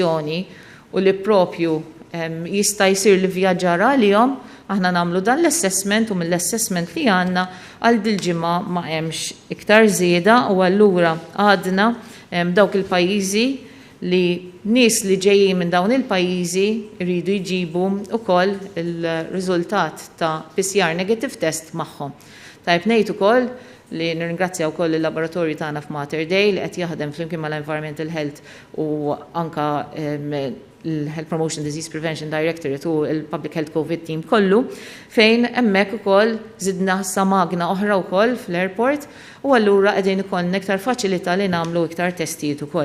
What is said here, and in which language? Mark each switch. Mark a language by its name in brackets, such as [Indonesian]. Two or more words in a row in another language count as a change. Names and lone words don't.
[Maltese] trasmissjoni u li propju jista' jsir li vjaġġar għalihom, aħna nagħmlu dan l-assessment u mill-assessment li għandna għal dil-ġimgħa ma hemmx iktar żieda u allura għadna dawk il-pajjiżi li nies li ġejjin minn dawn il-pajjiżi jridu jġibu wkoll il-riżultat ta' [English] PCR negative test [Maltese] magħhom. Tajb ngħid ukoll li nirringrazzja wkoll il-laboratorju tagħna f'Mater Dei li qed jaħdem flimkien mal-Environmental Health u anka il-Health Promotion Disease Prevention Directorate u il-Public Health COVID Team kollu fejn hemmhekk ukoll żidna sa magna oħra wkoll fl-airport u allura qegħdin ikollna iktar faċilità li nagħmlu iktar testijiet ukoll.